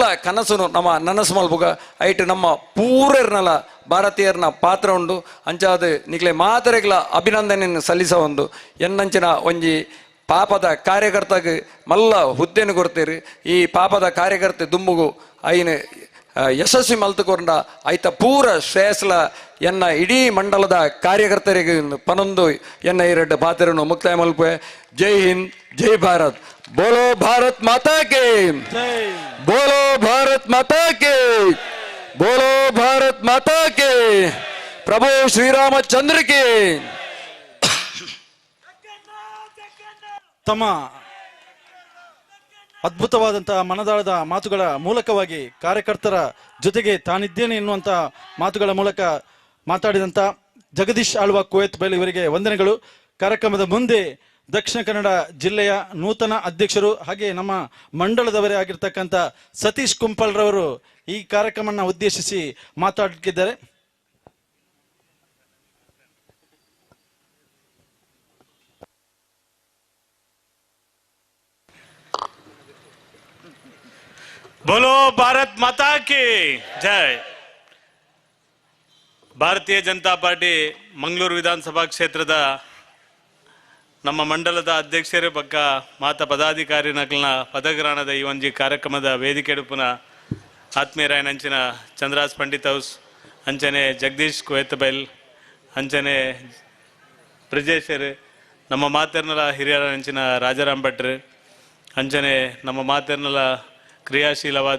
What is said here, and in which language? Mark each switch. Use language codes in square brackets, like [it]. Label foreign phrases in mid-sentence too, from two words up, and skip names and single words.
[tcy] ಕನಸುನು ನಮ್ಮ ನನಸು ಮಲ್ಪುಗ ಐಟ್ ನಮ್ಮ ಪೂರರ್ನಲ ಭಾರತೀಯರ್ನ ಪಾತ್ರ ಉಂಡು ಅಂಚಾದ ನಿಕ್ಲೆ ಮಾತರೆಗಳ ಅಭಿನಂದನೆಯನ್ನು ಸಲ್ಲಿಸ ಒಂದು ಎನ್ನಂಚಿನ ಒಂಜಿ ಪಾಪದ ಕಾರ್ಯಕರ್ತಗೆ ಮಲ್ಲ ಹುದ್ದೆನು ಕೊಡ್ತೀರಿ ಈ ಪಾಪದ ಕಾರ್ಯಕರ್ತೆ ದುಂಬುಗು ಐನ ಯಶಸ್ವಿ ಮಲ್ತುಕೊಂಡ ಐತ ಪೂರ ಶ್ರೇಯಸ್ಲ ಎನ್ನ ಇಡೀ ಮಂಡಲದ ಕಾರ್ಯಕರ್ತರಿಗೆ ಪನೊಂದು ಎನ್ನ ಎರಡು ಪಾತ್ರನು ಮುಕ್ತಾಯ ಮಲ್ಪೆ. [hi] जय हिंद, जय भारत, बोलो भारत माता के, बोलो भारत माता के, बोलो भारत माता के, प्रभु श्रीरामचंद्र के. [kn] ತಮ್ಮ ಅದ್ಭುತವಾದಂತಹ ಮನದಾಳದ ಮಾತುಗಳ ಮೂಲಕವಾಗಿ ಕಾರ್ಯಕರ್ತರ ಜೊತೆಗೆ ತಾನಿದ್ದೇನೆ ಎನ್ನುವಂತ ಮಾತುಗಳ ಮೂಲಕ ಮಾತಾಡಿದಂತ ಜಗದೀಶ್ ಆಳ್ವ ಕುವೈತ್ ಬೈಲ್ ಇವರಿಗೆ ವಂದನೆಗಳು. ಕಾರ್ಯಕ್ರಮದ ಮುಂದೆ ದಕ್ಷಿಣ ಕನ್ನಡ ಜಿಲ್ಲೆಯ ನೂತನ ಅಧ್ಯಕ್ಷರು ಹಾಗೆ ನಮ್ಮ ಮಂಡಳದವರೇ ಆಗಿರ್ತಕ್ಕಂಥ ಸತೀಶ್ ಕುಂಪಲ್ರವರು ಈ ಕಾರ್ಯಕ್ರಮವನ್ನು ಉದ್ದೇಶಿಸಿ ಮಾತಾಡಲಿದ್ದಾರೆ. [hi] बोलो भारत माता की जय. [tcy] ಭಾರತೀಯ ಜನತಾ ಪಾರ್ಟಿ ಮಂಗಳೂರು ವಿಧಾನಸಭಾ ಕ್ಷೇತ್ರದ ನಮ್ಮ ಮಂಡಲದ ಅಧ್ಯಕ್ಷರೇ ಪಕ್ಕ ಮಾತ ಪದಾಧಿಕಾರಿನಕಲ್ನ ಪದಗ್ರಹಣದ ಈ ಒಂಜಿ ಕಾರ್ಯಕ್ರಮದ ವೇದಿಕೆ ಎಡುಪುನ ಆತ್ಮೀಯರಾಯನಂಚಿನ ಚಂದ್ರಾಸ್ ಪಂಡಿತ್ ಹೌಸ್ ಅಂಚನೆ ಜಗದೀಶ್ ಕುವೈತ್ ಬೈಲ್ ಅಂಚನೆ ಬ್ರಿಜೇಶರ್ ನಮ್ಮ ಮಾತೆರ್ನಲ ಹಿರಿಯರಂಚಿನ ರಾಜಾರಾಮ್ ಭಟ್ರು ಅಂಚನೆ ನಮ್ಮ ಮಾತೆರ್ನಲ ಕ್ರಿಯಾಶೀಲವಾದ